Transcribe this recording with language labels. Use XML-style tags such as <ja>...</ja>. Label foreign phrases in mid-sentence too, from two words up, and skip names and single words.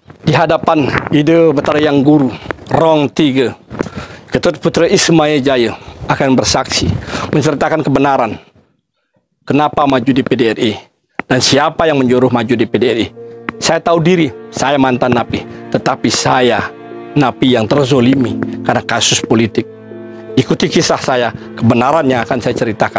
<id>Di hadapan Ide Betara Yang Guru Rong 3, Ketut Putra Ismaya Jaya akan bersaksi menceritakan kebenaran kenapa maju di PDRI dan siapa yang menyuruh maju di PDRI. Saya tahu diri, saya mantan napi, tetapi saya napi yang terzolimi karena kasus politik. Ikuti kisah saya, kebenarannya akan saya ceritakan.</id>